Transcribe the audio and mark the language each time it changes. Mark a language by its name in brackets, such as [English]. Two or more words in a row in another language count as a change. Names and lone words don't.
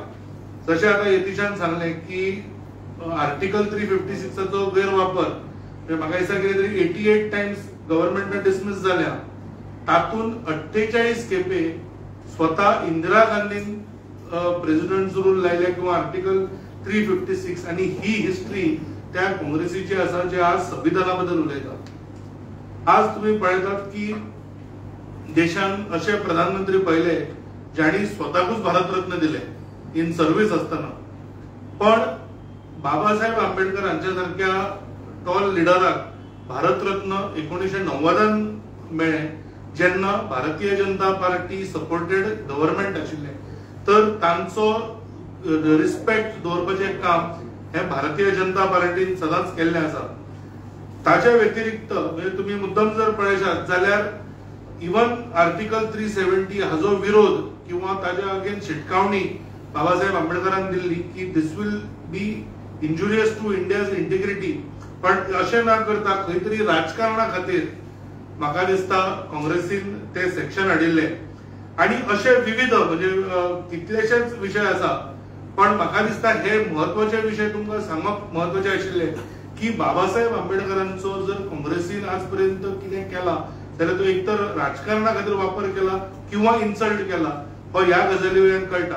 [Konkani] जशें आतां यतीशान सांगलें की आर्टिकल 356 चो गैरवापर म्हाका दिसता कितें तरी 88 [English] times governmentान [Konkani] डिसमीस जाल्या, तातूंत 48 खेपे स्वता इंदिरा गांधीन [English] president rule [Konkani] लायले किंवा आर्टिकल 356, आणि ही हिस्ट्री त्या काँग्रेसीची आसा जे आज संविधाना बद्दल उलयतात. आज तुम्ही पळयतात की देशान असे प्रधानमंत्री पहिले ज्यांनी स्वतःकूच भारतरत्न दिले [English] in service [Konkani] असताना, पण बाबासाहेब आंबेडकर हांच्या सारख्या [English] tall leaderाक [Konkani] भारतरत्न 1990 मेळ्ळे जेन्ना भारतीय जनता पार्टी [English] supported government [Konkani] आशिल्ले. तर तांचो रिस्पेक्ट दवरपाचें काम हे भारतीय जनता पार्टीन सदांच केल्लें आसा. ताच्या व्यतिरिक्त म्हणजे तुम्ही मुद्दम जर पळयशात जाल्यार [English] even article [Konkani] 370 हाजो विरोध किंवा ताच्या अगेन्स्ट शिटकावणी बाबासाहेब आंबेडकरान दिल्ली की [English] this will be injurious to India's integrity, [Konkani] पण अशें ना करता खंय तरी राजकारणा खातीर म्हाका दिसता काँग्रेसीन ते सेक्शन हाडिल्ले. आणि असे विविध म्हणजे कितलेशेच विषय आसा, पण म्हाका दिसता हे महत्वाचे विषय तुमकां सांगप महत्वाचे आशिल्ले की बाबासाहेब आंबेडकरांचो जर काँग्रेसीन आजपर्यंत कितें केला जाल्यार तो एकतर राजकारणा खातीर वापर केला किंवा इन्सल्ट केला हो ह्या गजाली वयल्यान कळटा.